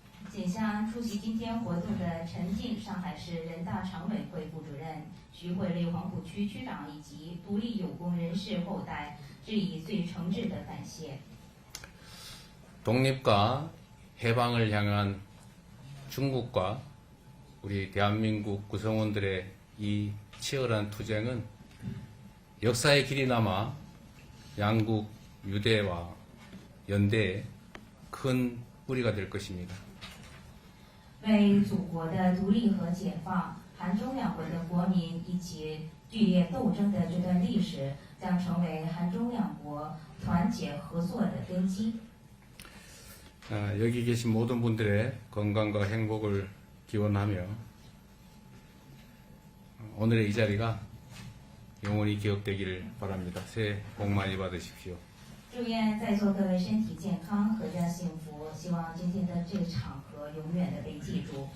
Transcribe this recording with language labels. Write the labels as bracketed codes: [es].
[zh] 仅向出席今天活动的陈静上海市人大常委会副主任、徐汇内黄浦区区长以及独立有功人士后代致以最诚挚的感谢。 [ko] 독립과 해방을 향한 중국과 우리 대한민국 구성원들의 이 치열한 투쟁은 역사의 길이 남아 양국 유대와 연대에 큰 뿌리가 될 것입니다. [zh] 为祖国的独立和解放，韩中两国的国民一起剧烈斗争的这段历史，将成为韩中两国团结合作的根基。 [ko] 여기 계신 모든 분들의 건강과 행복을 기원하며 오늘의 이 자리가 영원히 기억되기를 바랍니다. 새해 복 많이 받으십시오. [zh] 祝愿在座各位身体健康，阖家幸福。希望今天的这个场合永远的被记住。